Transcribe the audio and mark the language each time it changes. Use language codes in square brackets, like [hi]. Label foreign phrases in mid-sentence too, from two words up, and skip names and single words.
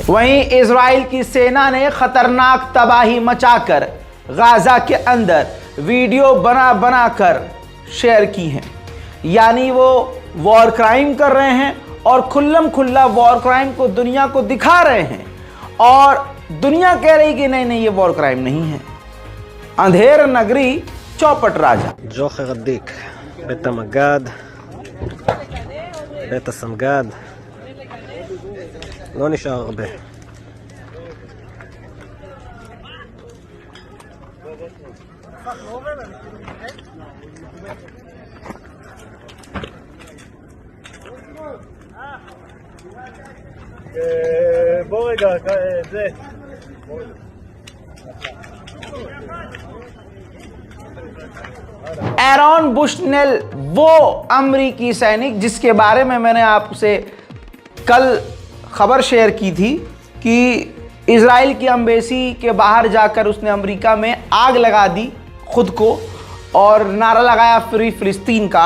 [hi] वहीं इजराइल की सेना ने खतरनाक तबाही मचाकर गाजा के अंदर वीडियो बना कर शेयर की है, यानी वो [en] war crime [hi] कर रहे हैं और खुल्लम खुल्ला [en] war crime [hi] को दुनिया को दिखा रहे हैं, और दुनिया कह रही कि नहीं नहीं ये [en] war crime [hi] नहीं है। अंधेर नगरी चौपट राजा [he] ג'וחר עדיק, בית המג"ד, בית הסמג"ד. לא נשאר הרבה. בוא רגע, זה. [hi] एरॉन बुशनेल वो अमरीकी सैनिक जिसके बारे में मैंने आपसे कल खबर शेयर की थी कि इजराइल की एम्बेसी के बाहर जाकर उसने अमेरिका में आग लगा दी खुद को और नारा लगाया फ्री फिलिस्तीन का।